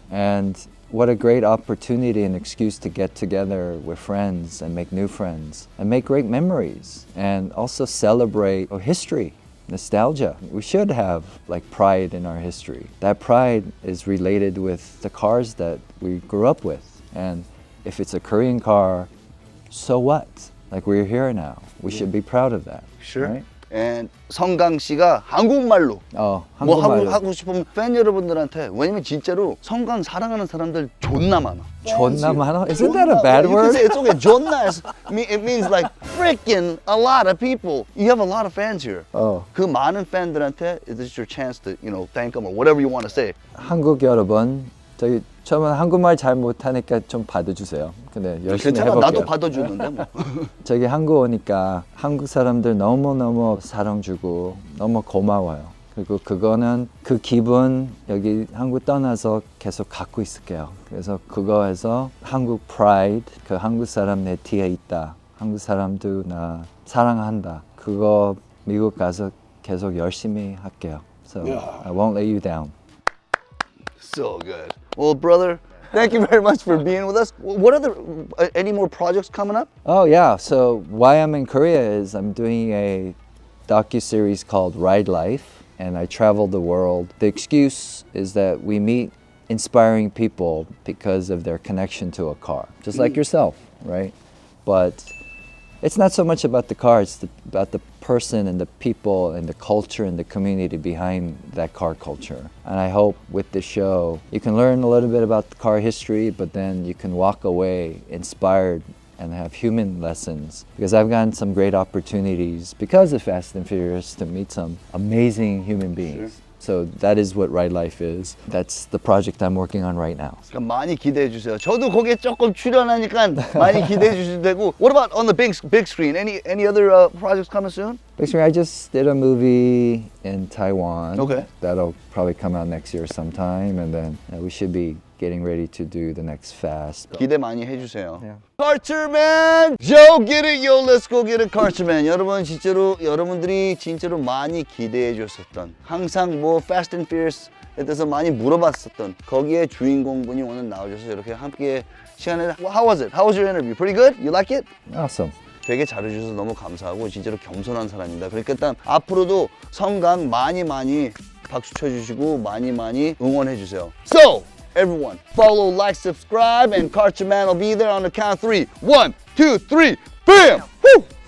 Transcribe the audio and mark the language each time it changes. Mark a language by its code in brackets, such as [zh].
[en] And what a great opportunity and excuse to get together with friends and make new friends and make great memories and also celebrate our history, nostalgia. We should have like pride in our history. That pride is related with the cars that we grew up with. And if it's a Korean car, so what? Like we're here now. We should be proud of that. Sure. Right? [ko] And 성강 씨가 한국말로 뭐 뭐 하고 싶으면 팬 여러분들한테 왜냐면 진짜로 성강 사랑하는 사람들 존나 많아. 존나 많아? [en] Isn't that a bad You can word? say it's okay. 존나 is, it means like freaking a lot of people. You have a lot of fans here. [ko] 그 많은 팬들한테 [en] this is your chance to, you know, thank them or whatever you want to say. [ko] 한국 여러분, 저기 처음에 한국말 잘 못하니까 좀 받아주세요. 근데 열심히 괜찮아. 해볼게요. 나도 받아주는데 뭐. 저기 한국 오니까 한국 사람들 너무너무 사랑 주고 너무 고마워요. 그리고 그거는 그 기분 여기 한국 떠나서 계속 갖고 있을게요. 그래서 그거에서 한국 프라이드, 그 한국 사람 내 뒤에 있다. 한국 사람도 나 사랑한다. 그거 미국 가서 계속 열심히 할게요. [en] So I won't let you down. So good. Well, brother, thank you very much for being with us. What other, any more projects coming up? Oh yeah, so why I'm in Korea is I'm doing a docu-series called Ride Life, and I travel the world. The excuse is that we meet inspiring people because of their connection to a car, just like yourself, right? But it's not so much about the car, it's about the person and the people and the culture and the community behind that car culture. And I hope with this show, you can learn a little bit about the car history, but then you can walk away inspired and have human lessons. Because I've gotten some great opportunities because of Fast and Furious to meet some amazing human beings. So that is what Ride Life is. That's the project I'm working on right now. [ko] 그러니까 많이 기대해 주세요. 저도 거기에 조금 출연하니까 많이 기대해 주셔도 되고. [en] What about on the big screen? Any other projects coming soon? Basically, I just did a movie in Taiwan. Okay. That'll probably come out next year sometime, and then we should be getting ready to do the next Fast. [ko] 기대 많이 해주세요. [en] Yeah. Carterman, Joe, get it, yo, let's go get it, Carterman. [ko] 여러분 진짜로 여러분들이 진짜로 많이 기대해 줬었던 항상 뭐 Fast and Furious에 대해서 많이 물어봤었던 거기에 주인공분이 오늘 나오셔서 이렇게 함께 시간을 [en] How was it? How was your interview? Pretty good? You like it? Awesome. [ko] 되게 잘해주셔서 너무 감사하고 진짜로 겸손한 사람입니다. 그러니까 일단 앞으로도 성강 많이 박수 쳐주시고 많이 응원해 주세요. [en] So everyone, follow, like, subscribe, and Carterman will be there on the count of 3. 1, 2, 3, bam! Woo!